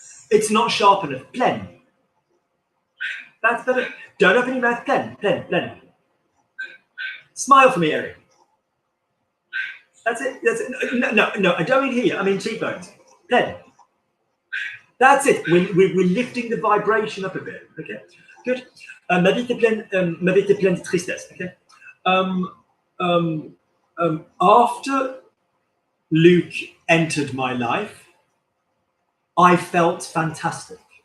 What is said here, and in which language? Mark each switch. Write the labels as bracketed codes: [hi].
[en] It's not sharp enough. Pleine. That's better. Don't open your mouth. Pleine. Pleine. Pleine. Smile for me, Eric. That's it. That's it. No. I don't mean here. I mean cheekbones. Pleine. That's it. We're lifting the vibration up a bit. Okay. Good. [fr] Ma vie était pleine de tristesse. [en] Okay. After Luke entered my life, I felt fantastic.